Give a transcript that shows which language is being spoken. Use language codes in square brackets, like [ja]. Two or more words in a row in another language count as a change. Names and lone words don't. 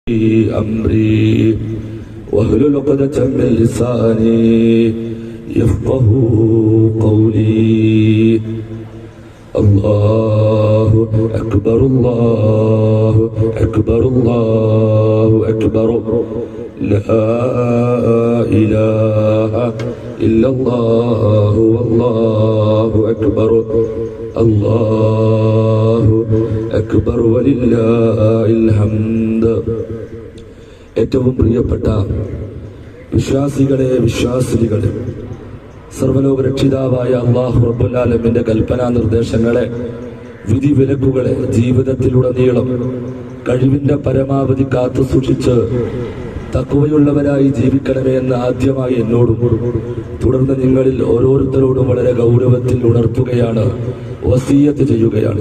[ar] أمري واحلل عقدة من لساني يفقهوا قولي الله أكبر الله أكبر الله أكبر لا إله إلا الله والله أكبر الله أكبر ولله الحمد. [ml] ഏറ്റവും പ്രിയപ്പെട്ട വിശ്വാസികളെ വിശ്വാസിനികളെ, സർവ്വലോക രക്ഷിതാവായ അല്ലാഹു [ar] رب العالمين [ml] കൽപ്പനാ നിർദ്ദേശങ്ങളെ, വിധി വിലക്കുകളെ ജീവിതത്തിലുടനീളം കഴിവിന്റെ പരമാവധി കാത്തു സൂക്ഷിച്ച് തഖ്വയുള്ളവരായി ജീവിക്കണമേ എന്ന് ആദ്യമായി എന്നോടും തുടർന്ന് നിങ്ങളിൽ ഓരോരുത്തരോടും വളരെ ഗൗരവത്തിൽ ഉണർത്തുകയാണ്, വസിയ്യത്ത് ചെയ്യുകയാണ്.